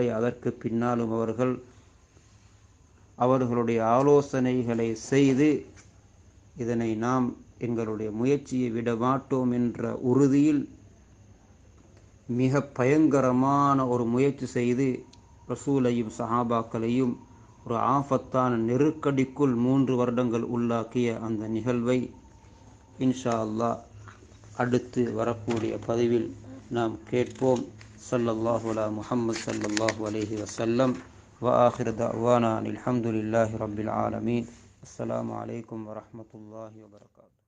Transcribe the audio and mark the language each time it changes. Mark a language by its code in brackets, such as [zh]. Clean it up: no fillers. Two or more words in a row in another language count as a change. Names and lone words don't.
[ta] அதற்கு பின்னாலும் அவர்களுடைய ஆலோசனைகளை செய்து இதனை நாம் எங்களுடைய முயற்சியை விட மாட்டோம் என்ற உறுதியில் மிக பயங்கரமான ஒரு முயற்சி செய்து ரசூலையும் சஹாபாக்களையும் ஒரு ஆஃபத்தான நெருக்கடிக்குள் 3 வருடங்கள் உள்ளாக்கிய அந்த நிகழ்வை [ar] إن شاء الله [ta] அடுத்து வரக்கூடிய பதிவில் நாம் கேட்போம். [ar] صلى الله على محمد صلى الله عليه وسلم. وآخر دعوانا الحمد لله رب العالمين. السلام عليكم ورحمة الله وبركاته.